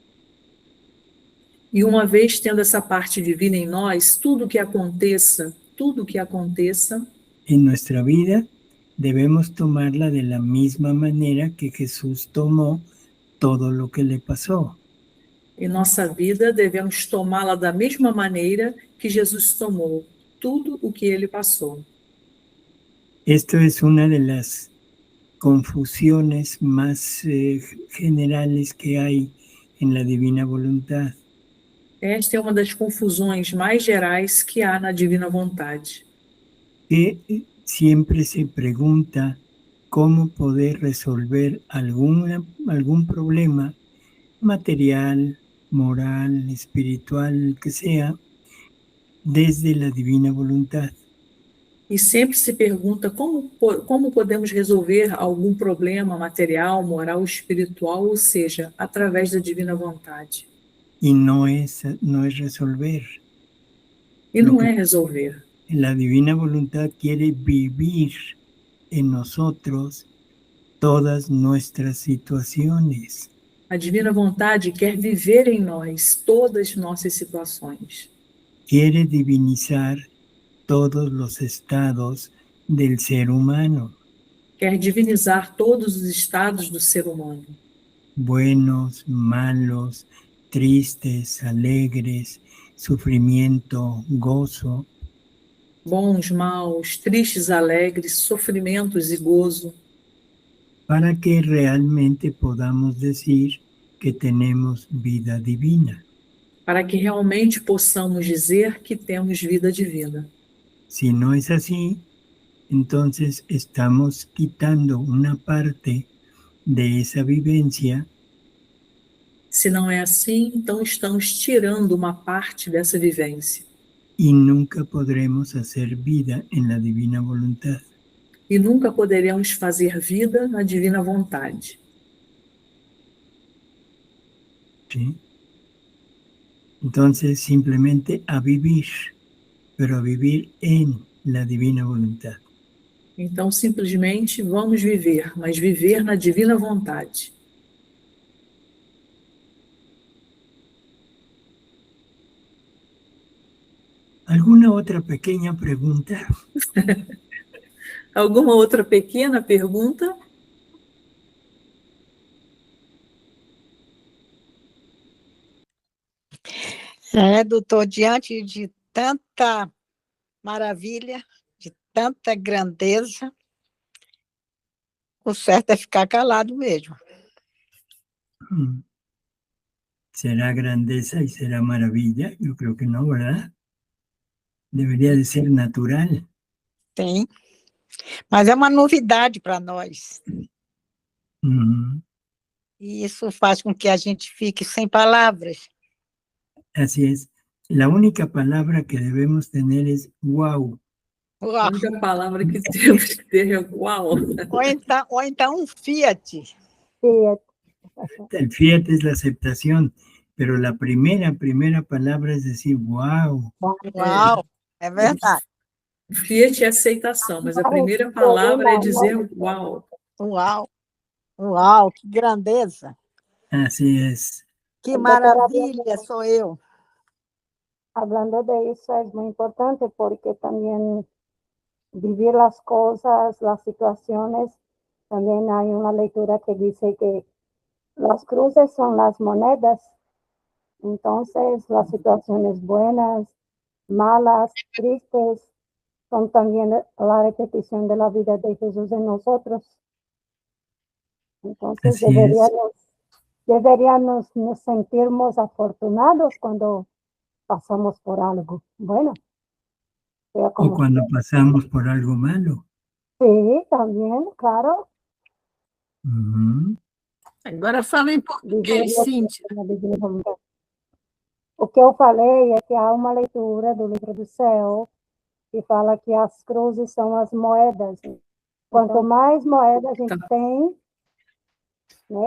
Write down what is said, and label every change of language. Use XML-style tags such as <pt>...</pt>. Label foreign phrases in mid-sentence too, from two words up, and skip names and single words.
<pt>E uma vez tendo essa parte divina em nós, tudo que aconteça,</pt> <es>en nuestra vida, debemos tomarla de la misma manera que Jesús tomó todo lo que le pasó.</es> <pt>em nossa vida, devemos tomá-la da mesma maneira que Jesus tomou tudo o que ele passou.</pt> <es>Esto es una de las confusiones más generales que hay en la divina voluntad.</es> <pt>Esta é uma das confusões mais gerais que há na divina vontade.</pt> <es>Que siempre se pregunta cómo poder resolver algún problema material, moral, espiritual, el que sea, desde la divina voluntad.</es> <pt>E sempre se pergunta como podemos resolver algum problema material, moral, espiritual, ou seja, através da divina vontade.</pt> <es>Y no es resolver.</es> <pt>E não é resolver.</pt> <es>La divina voluntad quiere vivir en nosotros todas nuestras situaciones.</es> <pt>A divina vontade quer viver em nós todas as nossas situações.</pt> <es>Quiere divinizar todos los estados del ser humano.</es> <pt>Quer divinizar todos os estados do ser humano.</pt> <es>Buenos, malos, tristes, alegres, sufrimiento, gozo.</es> <pt>Bons, maus, tristes, alegres, sofrimentos e gozo.</pt> <es>Para que realmente podamos decir que tenemos vida divina.</es> <pt>Para que realmente possamos dizer que temos vida divina.</pt> <es>Si no es así, entonces estamos quitando una parte de esa vivencia.</es> <pt>Se não é assim, então estamos tirando uma parte dessa vivência.</pt> <es>Y nunca podremos hacer vida en la divina voluntad.</es> <pt>E nunca poderemos fazer vida na divina vontade.</pt> <es>¿Sí? Entonces, simplemente a vivir, pero a vivir en la divina voluntad.</es> <pt>Então, simplesmente vamos viver, mas viver na divina vontade.</pt> <es>¿Alguna otra pequeña pregunta?</es> <pt>Alguma outra pequena pergunta? Doutor, diante de tanta maravilha, de tanta grandeza, o certo é ficar calado mesmo.</pt> <es>¿Será grandeza y será maravilla? Yo creo que no, ¿verdad? Debería de ser natural.</es> <pt>Sim, mas é uma novidade para nós. E isso faz com que a gente fique sem palavras.</pt> <es>Así es. La única palabra que debemos tener es wow.</es> <pt>A única palavra que temos que ter é uau. Ou então Fiat. Fiat.</pt> <es>El fiat es la aceptación, pero la primera palabra es decir wow.</es> <pt>Uau, é verdade. Fiat é aceitação, mas a primeira palavra é dizer uau. Uau, uau, que grandeza.</pt> <es>Así es.</es> <pt>Que maravilha sou eu.</pt> <es>Hablando de eso es muy importante porque también vivir las cosas, las situaciones, también hay una lectura que dice que las cruces son las monedas. Entonces, las situaciones buenas, malas, tristes, son también la repetición de la vida de Jesús en nosotros. Entonces, deberíamos nos sentirnos afortunados cuando pasamos por algo bueno. O cuando pasamos por algo malo. Sí, también, claro.</es> <pt>Agora fala em português, Cíntia. O que eu falei é que há uma leitura do livro do céu que fala que as cruzes são as moedas. Quanto mais moedas a gente tem, né?</pt>